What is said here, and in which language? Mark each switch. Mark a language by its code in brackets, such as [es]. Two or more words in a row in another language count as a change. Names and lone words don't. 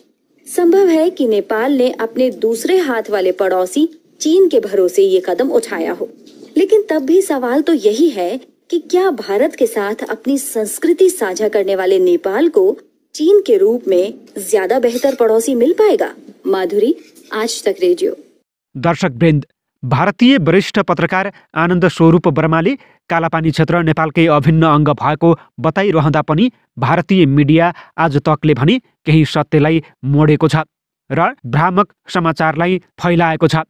[hi] संभव है कि नेपाल ने अपने दूसरे हाथ वाले पड़ोसी चीन के भरोसे ये कदम उठाया हो, लेकिन तब भी सवाल तो यही है कि क्या भारत के साथ अपनी संस्कृति साझा करने वाले नेपाल को चीन के रूप में ज्यादा बेहतर पड़ोसी मिल पाएगा। माधुरी, आज तक रेडियो। [ne] दर्शक वृन्द, भारतीय वरिष्ठ पत्रकार आनन्द स्वरूप वर्माले कालापानी क्षेत्र नेपालकै अभिन्न अङ्ग भएको बताइरहँदा पनि भारतीय मिडिया आज तकले भने केही सत्यलाई मोडेको छ र भ्रामक समाचारलाई फैलाएको छ।